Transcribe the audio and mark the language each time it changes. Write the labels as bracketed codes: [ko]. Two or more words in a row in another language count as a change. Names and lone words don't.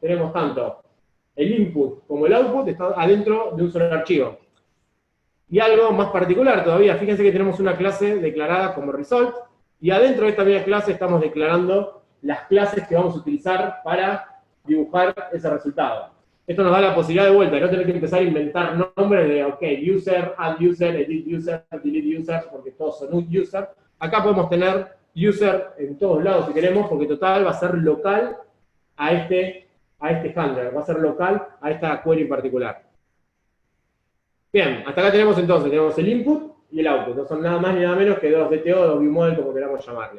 [es] Tenemos tanto el input como el output está adentro de un solo archivo. Y algo más particular todavía, fíjense que tenemos una clase declarada como result, y adentro de esta misma clase estamos declarando las clases que vamos a utilizar para dibujar ese resultado. Esto nos da la posibilidad de vuelta, de no tener que empezar a inventar nombres de, [en] ok, user, add user, edit user, delete user, [es] porque todos son un user. Acá podemos tener user en todos lados si queremos, porque total va a ser local a este handler, va a ser local a esta query en particular. Bien, hasta acá tenemos entonces, tenemos el input y el output, no son nada más ni nada menos que dos DTO, dos viewModel, como queramos llamarle.